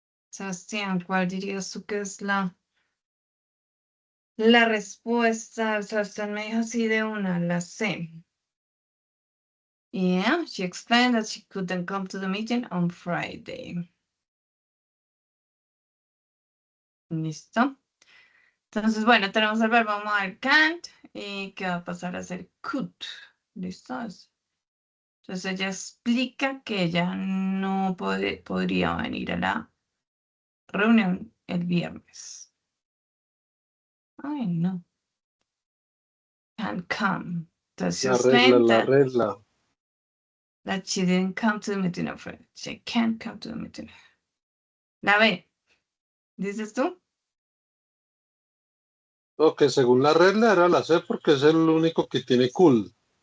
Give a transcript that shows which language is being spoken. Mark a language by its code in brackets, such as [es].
[es] Sebastián, ¿cuál dirías tú que es la respuesta? Sebastián me dijo así de una, la C. [en] Yeah, she explained that she couldn't come to the meeting on Friday. [es] ¿Listo? Entonces, bueno, tenemos el verbo modal can't y que va a pasar a ser could. ¿Listo? Entonces ella explica que ella no podría venir a la reunión el viernes. Ay, no. [en] Can't come. [es] Entonces she La regla, [en] explained [es] la regla. [en] that she didn't come to the meeting of Friday. She can't come to the meeting. [es] La B. ¿Dices tú? Ok, según la regla era la C porque es el único que tiene cool.